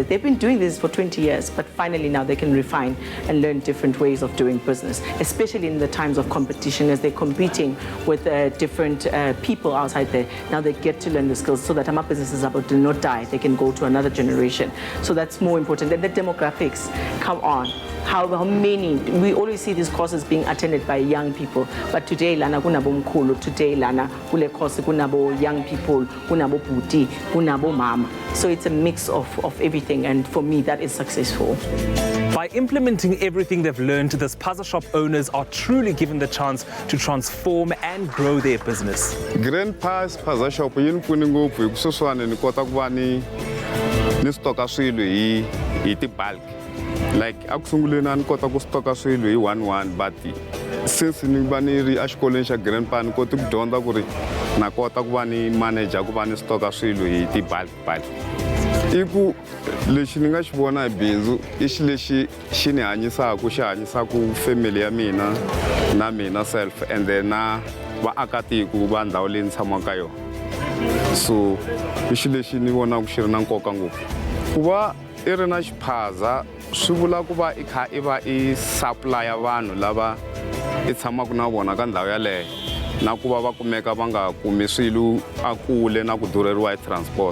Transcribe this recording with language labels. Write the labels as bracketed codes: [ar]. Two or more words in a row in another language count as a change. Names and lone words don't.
[en] They've been doing this for 20 years, but finally now they can refine and learn different ways of doing business, especially in the times of competition as they're competing with different people outside there. Now they get to learn the skills so that our businesses do not die. They can go to another generation. So that's more important. And the demographics, come on. How many, we always see these courses being attended by young people, but today [zu] lana kunabo mkhulu, [en] today [zu] lana kule course kunabo [en] young people, [zu] kunabo buti, kunabo mama. [en] So it's a mix of everything, and for me that is successful. By implementing everything they've learned, the spaza shop owners are truly given the chance to transform and grow their business. [ts] Grandpa's spaza shop yin pfuni ngopfu hi ku sweswiwani ni kota ku va ni stoka swilo hi ti-bulk. Like aku sunguleni ni kota ku stoka swilo hi 1 but since ni va ni ri a xikolweni xa grandpa ni koti ku dyondza ku ri na kota ku va ni manager ku va ni stoka swilo hi ti-bulk. I ku lexi ni nga xi vona hi bindzu I xi lexi xi ni hanyisaka xi hanyisaka family ya mina na mina [en] self and then [ts] na vaakatiko va ndhawu leyi ni tshamaka ka yona. So I xi lexi ni vonaka xi ri na nkoka ngopfu ku va I ri na xiphaza swi vula ku va I kha I va I supply vanhu lava I tshamaka na vona ka ndhawu yaleyo na ku va kumeka va nga kumi swilo a kule na ku durheriwa hi transport.